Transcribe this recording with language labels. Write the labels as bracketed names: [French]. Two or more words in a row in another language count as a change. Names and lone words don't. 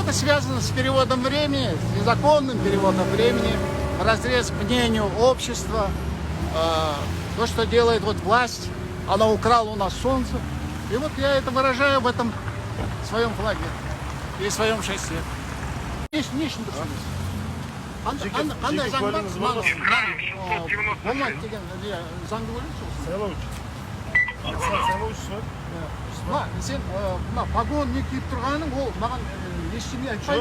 [Russian] Это связано с переводом времени, с незаконным переводом времени, разрез к мнению общества. То, что делает вот власть, она украла у нас солнце. И вот я это выражаю в этом своем флаге и своем шесте. [Kazakh] Нишін дұрыс. Қандай заң бар? Болмайды деген заңды ойлайсыз ғой. Сайлаушысыз ба? Сен мына погон не киіп тұрғаның, ол маған ештеңе айтпайды.